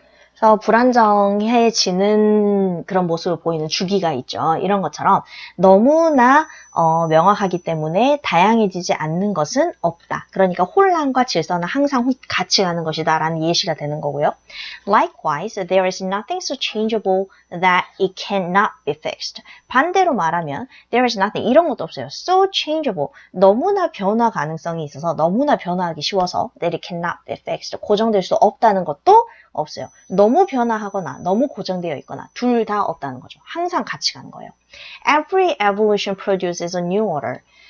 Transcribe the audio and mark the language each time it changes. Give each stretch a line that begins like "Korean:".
Korean: 그래서 불안정해지는 그런 모습을 보이는 주기가 있죠. 이런 것처럼 너무나 명확하기 때문에 다양해지지 않는 것은 없다. 그러니까 혼란과 질서는 항상 같이 가는 것이다 라는 예시가 되는 거고요.
English: Likewise, there is nothing so changeable that it cannot be fixed.
Korean: 반대로 말하면 there is nothing, 이런 것도 없어요. So changeable, 너무나 변화 가능성이 있어서 너무나 변화하기 쉬워서 that it cannot be fixed, 고정될 수 없다는 것도 없어요. 너무 변화하거나 너무 고정되어 있거나 둘 다 없다는 거죠.
English: 항상 같이 가는 거예요. Every evolution produces a new order.